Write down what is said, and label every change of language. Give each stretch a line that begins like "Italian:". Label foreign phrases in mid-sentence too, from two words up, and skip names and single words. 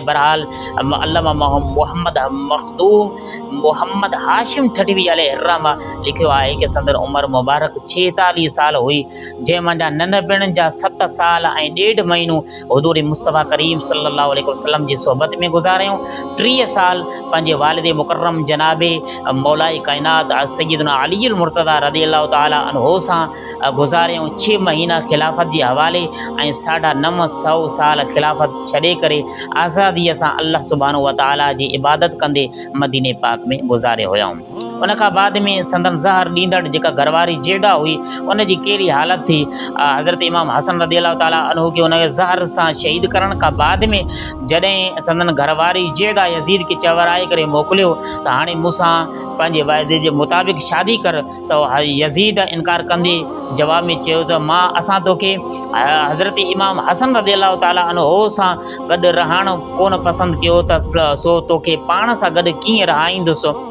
Sindhi: बहरहाल अल्लामा मोहम्मद मखदूम मोहम्मद हाशिम ठठवी अलैहिर्रहमा लिखियो आहे कि संदन उमर मुबारक 46 साल हुई जंहिं मंझां नंढपिण जा 7 साल ऐं 1.5 महीनो हुज़ूर मुस्तफ़ा करीम
Arabic: صلى الله عليه وسلم
Sindhi: जी सोहबत में गुज़ारियूं। 30 साल पंहिंजे वालिद मुकर्रम जनाबे मौलाई काइनात सैयदना अली मुर्तज़ा
Arabic: رضي الله تعالى عنه
Sindhi: सां गुज़ारियूं। 6 महीना खिलाफ़त जे हवाले ऐं 950 साल खिलाफ़त छॾे करे आज़ादीअ सां अल्लाह
Arabic: سبحانه وتعالى
Sindhi: जी इबादत कंदे मदीने पाक में गुज़ारे हुया। उन खां बाद में संदन ज़हर ॾींदड़ जेका घरवारी जेदा हुई उन जी कहिड़ी हालत थी। हज़रत इमाम हसन
Arabic: رضي الله تعالى عنه
Sindhi: खे उन ज़हर सां शहीद करण खां बाद में जॾहिं संदन घरवारी जेदा यज़ीद खे चवराए करे मोकिलियो त हाणे मूंसां पंहिंजे वाइदे जे मुताबिक़ शादी कर त यज़ीद इनकार कंदे जवाब में चयो त मां असां तोखे हज़रत इमाम हसन
Arabic: رضي الله تعالى عنه
Sindhi: सां गॾु रहणु कोन पसंदि कयो त सो तोखे पाण सां गॾु कीअं रहाईंदुसि।